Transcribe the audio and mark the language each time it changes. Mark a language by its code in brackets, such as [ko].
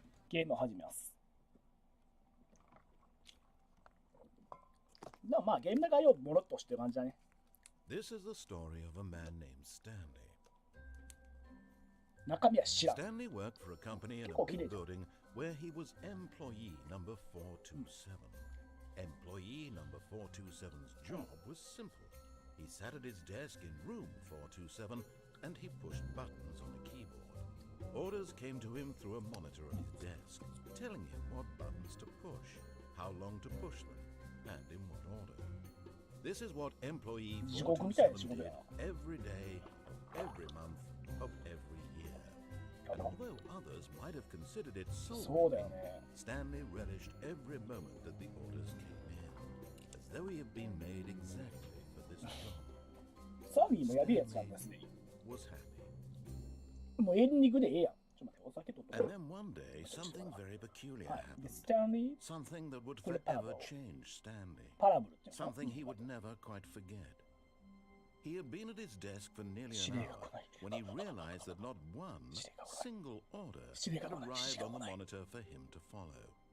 [ja] ゲームを始めます。まあゲームの概要もろっとしてる感じだね。 [en] This is the story of a man named Stanley. [ja] 中身は知らん。 [en] Stanley worked for a company in a big building where he was employee number 427. Employee number 427's job was simple. He sat at his desk in room 427 and he pushed buttons on a keyboard. Orders came to him through a monitor on his desk, telling him what buttons to push, how long to push them, and in what order. This is what employee 427 did every day, every month of every year. Although others might have considered it soul, Stanley relished every moment that the orders came in, as though he had been made exactly for this job. Stanley was happy. [ja] もうエンディングでええやん。ちょっと待って、お酒取って。 [en] And then one day, something very peculiar happened. Something that would forever change Stanley. Something he would never quite forget. He had been at his desk for nearly an hour when he realized that not one single order had arrived on the monitor for him to follow.